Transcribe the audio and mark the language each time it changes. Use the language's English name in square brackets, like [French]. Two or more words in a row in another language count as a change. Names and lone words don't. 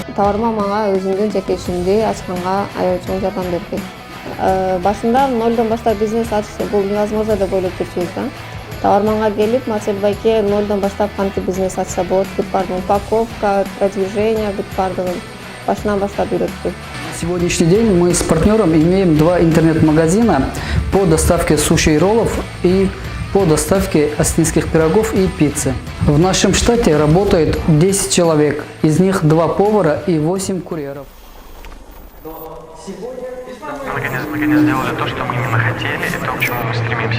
[Kyrgyz] Табарман мага өзүмдүн жеке ишимди ачканга аябай чоң жардам берди. Башында нолдон баштап бизнес ачыш бул невозможно деп ойлоп жүрчүбүз да. Табарманга келип, Марсель байке нолдон баштап кантип бизнес ачса болот, бүт бардыгын [Russian] упаковка, продвижение, [Kyrgyz] бүт бардыгын башынан баштап үйрөттү. [Russian] На сегодняшний день мы с партнером имеем 2 интернет-магазина по доставке суши и роллов и по доставке осетинских пирогов и пиццы. В нашем штате работает 10 человек, из них 2 повара и 8 курьеров. Наконец сделали то, что мы именно хотели, и то, к чему мы стремимся.